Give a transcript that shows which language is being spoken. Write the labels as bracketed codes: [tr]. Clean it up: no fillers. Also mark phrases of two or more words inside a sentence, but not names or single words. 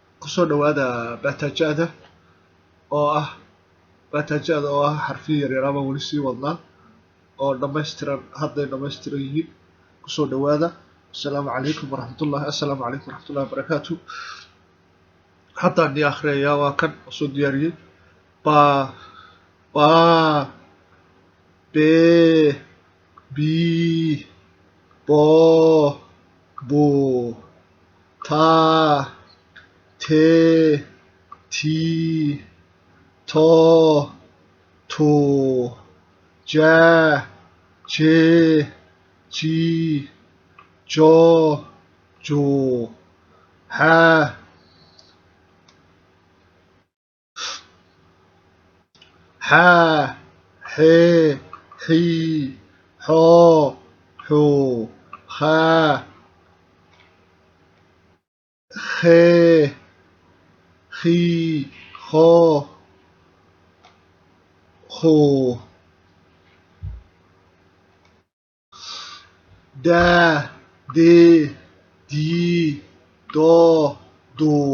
[so] kusoo dhawaada baataajada oo ah xarfiyo yaryar ama weli sii wadnaa oo dhammaystiran hadday dhammaystiran yihiin kusoo dhawaada. [ar] السلام عليكم ورحمة الله وبركاته. [so] haddaan ni akhriyayaa waa kan soo diyaariyey ba be bi bo bu ta te ti to to ja je ji jo jo ha ha he hi ho ho ha he hi ho ho da de di do do